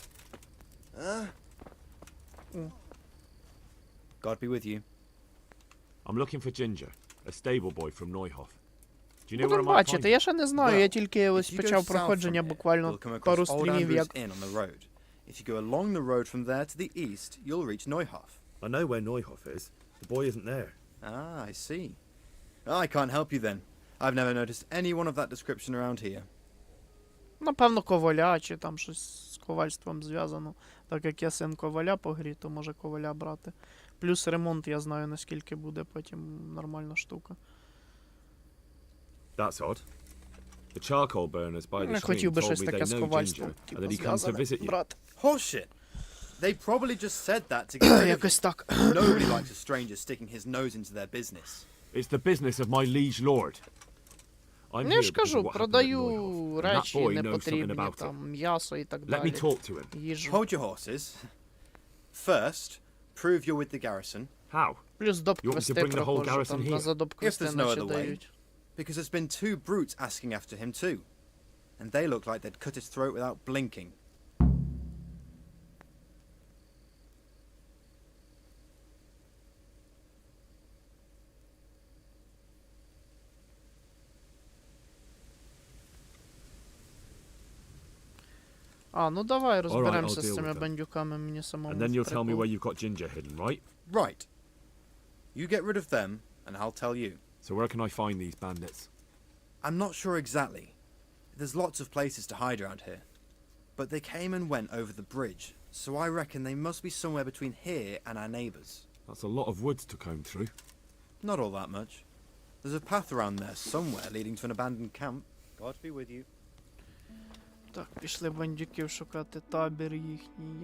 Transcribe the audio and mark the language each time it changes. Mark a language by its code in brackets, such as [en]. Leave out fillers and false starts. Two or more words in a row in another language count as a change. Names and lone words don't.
[en] God be with you. I'm looking for Ginger, a stable boy from Neuhof. Do you know where I [uk] Будемо [en] might find [uk] бачити, [en] him? [uk] я ще не знаю, я тільки ось [en] If you go [uk] почав [en] south [uk] проходження [en] from here, [uk] буквально [en] you'll come [uk] пару [en] across Old [uk] стрімів, [en] Andrew's [uk] як... [en] Inn on the road. If you go along the road from there to the east, you'll reach Neuhof. I know where Neuhof is. The boy isn't there. Ah, I see. I can't help you then. I've never noticed anyone of that description around here. [uk] Напевно, коваля, чи там щось з ковальством зв'язано. Так як я син коваля по грі, то може коваля брати. Плюс ремонт, я знаю, наскільки буде потім нормальна штука. [en] That's odd. The charcoal burners by the [uk] Не [en] stream [uk] хотів би [en] told [uk] щось [en] me [uk] таке [en] they know [uk] сховальство, [en] Ginger and that he comes to [uk] зв'язане, [en] visit you. [uk] брат. [en] Horseshit. They probably just said that to get rid of [uk] Якось [en] you. [uk] так. [en] Nobody likes a stranger sticking his nose into their business. It's the business of my liege lord. I'm [uk] Ну, я [en] here [uk] ж [en] because of [uk] кажу, [en] what happened at [uk] продаю [en] Neuhof, and that [uk] речі [en] boy knows something [uk] непотрібні, [en] about it. [uk] там, м'ясо і так [en] Let [uk] далі. [en] me talk to him. [uk] Їжу. [en] Hold your horses. First, prove you're with the garrison. How? [uk] Плюс доп [en] You want me to [uk] квести [en] bring the whole [uk] проходжу, [en] garrison [uk] там, [en] here? [uk] на задоп [en] If [uk] квести [en] there's no [uk] наче [en] other way. [uk] дають. [en] Because there's been 2 brutes asking after him too. And they look like they'd cut his throat without blinking. [uk] А, ну давай [en] I'll [uk] розберемося [en] deal [uk] з [en] with [uk] цими [en] them. [uk] бандюками, мені самому [en] And then you'll tell me [uk] прикол. [en] where you've got Ginger hidden, right? Right. You get rid of them, and I'll tell you. So where can I find these bandits? I'm not sure exactly. There's lots of places to hide around here. But they came and went over the bridge, so I reckon they must be somewhere between here and our neighbours. That's a lot of woods to comb through. Not all that much. There's a path around there somewhere leading to an abandoned camp. God be with you. [uk] Так, пішли бандюків шукати табір їхній.